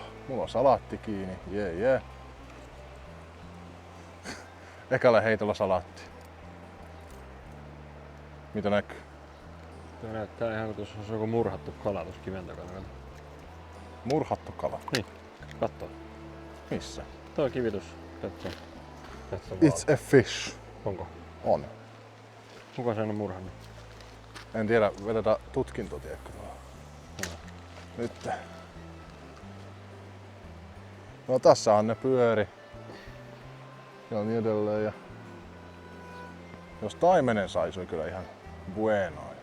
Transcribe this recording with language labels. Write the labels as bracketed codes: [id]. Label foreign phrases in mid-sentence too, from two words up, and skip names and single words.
[fi] Mulla on salaatti kiinni, jee. Ekalla heitolla salaatti. Mitä näkyy? Tuo näyttää ihan kuin tuossa olisi joku murhattu kala tuossa kiven takana. Murhattu kala? Niin, katso. Missä? Tuo kivitus. [en] It's a fish. [fi] Onko? On. Kuka sen on murhannut? En tiedä, vedetään tutkinto, tiedätkö? Nyt. No tässähän ne pyöri. Ja niin edelleen. Ja jos taimenen sais, oli kyllä ihan bueno.